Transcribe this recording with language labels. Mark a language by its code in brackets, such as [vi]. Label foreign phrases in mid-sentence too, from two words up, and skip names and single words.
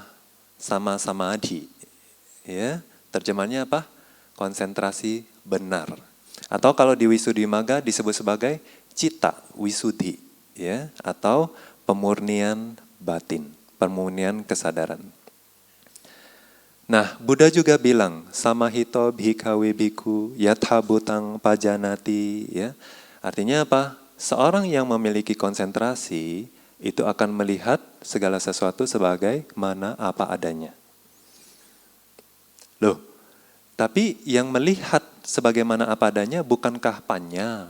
[pi] Sama-sama adi. [id] Ya, terjemahnya apa? Konsentrasi benar. Atau kalau di Wisuddhimagga disebut sebagai [pi] cita wisudhi [id] ya, atau pemurnian batin, pemurnian kesadaran. Nah, Buddha juga bilang, [pi] samahito bhikkhave bhikkhu yatha bhutang pajanati, [id] ya. Artinya apa? Seorang yang memiliki konsentrasi itu akan melihat segala sesuatu sebagai mana apa adanya. Loh, tapi yang melihat sebagaimana apa adanya bukankah panya?